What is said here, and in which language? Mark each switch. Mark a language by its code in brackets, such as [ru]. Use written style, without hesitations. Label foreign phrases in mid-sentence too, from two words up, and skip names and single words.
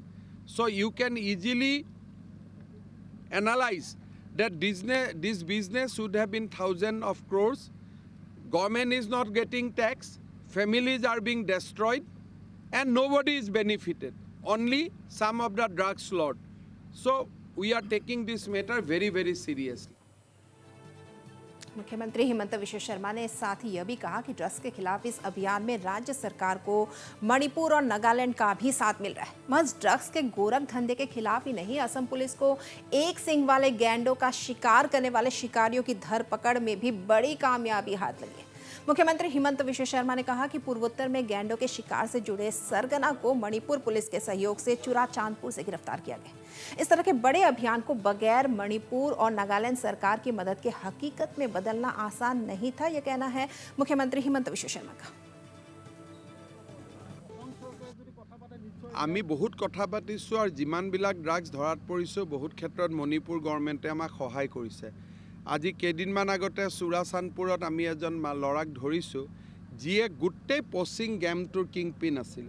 [en] So you can easily analyze that this business should have been thousands of crores. Government is not getting tax, families are being destroyed, and nobody is benefited. Only some of the drugs lord. So we are taking this matter very, very seriously. [hi] मुख्यमंत्री हिमंत विश्व शर्मा ने साथ ही यह भी कहा कि ड्रग्स के खिलाफ इस अभियान में राज्य सरकार को मणिपुर और नागालैंड का भी साथ मिल रहा है। महज ड्रग्स के गोरख धंधे के खिलाफ ही नहीं, असम पुलिस को एक सींग वाले गैंडों का शिकार करने वाले शिकारियों की धरपकड़ में भी बड़ी कामयाबी हाथ लगी है। मुख्यमंत्री हिमंत विश्व शर्मा ने कहा कि पूर्वोत्तर में गैंडों के शिकार से जुड़े सरगना को मणिपुर पुलिस के सहयोग से चुराचांदपुर से गिरफ्तार किया गया। इस तरह के बड़े अभियान को बगैर मणिपुर और नागालैंड सरकार की मदद के हकीकत में बदलना आसान नहीं था, यह कहना है मुख्यमंत्री हिमंत विश्व शर्मा का। [as] আমি বহুত কথা পাতিছোঁ আৰু যিমানবিলাক ড্ৰাগছ ধৰাত পৰিছোঁ বহুত ক্ষেত্ৰত মণিপুৰ গভৰ্ণমেণ্টে আমাক সহায় কৰিছে। আজি কেইদিনমান আগতে চুৰাচান্দপুৰত আমি এজন ল'ৰাক ধৰিছোঁ যিয়ে গোটেই পচিং গেমটোৰ কিংপিন আছিলে।